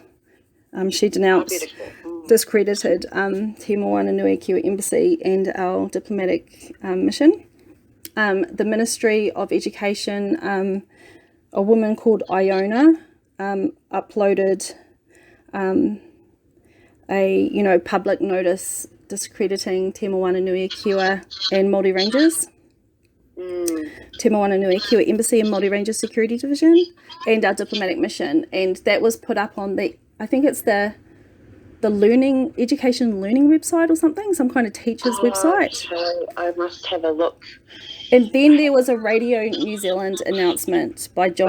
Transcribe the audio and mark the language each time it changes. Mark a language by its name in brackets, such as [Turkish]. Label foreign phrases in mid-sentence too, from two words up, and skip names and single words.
[English] She denounced, discredited Te-Moana-Nui-A-Kiwa Embassy and our diplomatic mission. The Ministry of Education, a woman called Iona, uploaded a public notice discrediting Te-Moana-Nui-A-Kiwa and Māori Rangers. Te-Moana-Nui-A-Kiwa Embassy and Māori Rangers Security Division, and our diplomatic mission. And that was put up on I think it's the education learning website or something, some kind of teacher's website. Okay. I must have a look. And then there was a Radio New Zealand announcement by John.